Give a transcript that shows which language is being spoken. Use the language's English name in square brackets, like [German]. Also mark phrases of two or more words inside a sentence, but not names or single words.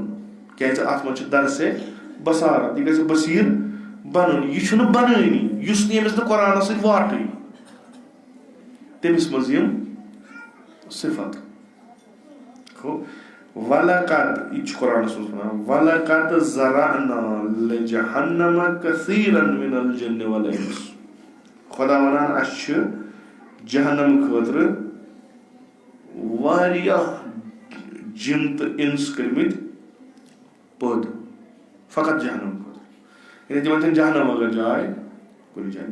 [Kashmiri] کیازِ اتھ منٛز چھِ درسے بصارت. یہِ گژھِ بصیٖر بنُن. یہِ چھُنہٕ بنٲنی. یُس نہٕ ییٚمِس نہٕ قرآنس سۭتۍ واٹٕے تٔمِس منٛز یِم صِفت. وَلَقَدْ, یہِ چھُ قرآنس منٛز وَنان, [Arabic] وَلَقَدْ ذَرَأْنَا لِجَهَنَّمَ كَثِيرًا مِنَ الْجِنِّ وَالْإِنسِ. [Kashmiri] خۄدا وَنان اَسہِ چھِ جہنم خٲطرٕ واریاہ جِن تہٕ اِنس کٔرمٕتۍ پٲدٕ. فقط جہنم خٲطرٕ. یعنی تِمن چھنہٕ جہنم اگر جاے کُنہِ جایہِ.